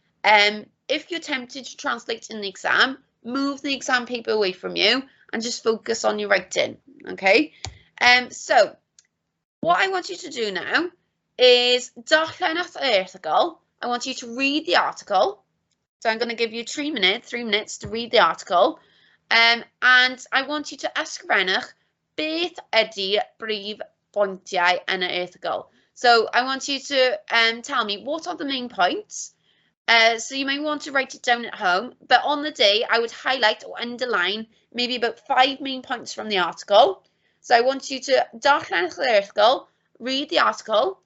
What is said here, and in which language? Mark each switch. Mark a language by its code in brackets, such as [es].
[en] If you're tempted to translate in the exam, move the exam paper away from you and just focus on your writing, okay? So what I want you to do now is [cy] darllen [en] at the article. I want you to read the article. So I'm going to give you 3 minutes to read the article. And I want you to [cy] ysgrifennwch beth ydy brif bwyntiau yn y erthygl. [en] So I want you to tell me what are the main points. So you may want to write it down at home, but on the day I would highlight or underline maybe about 5 main points from the article. So I want you to [cy] darllen [en] the article, read the article.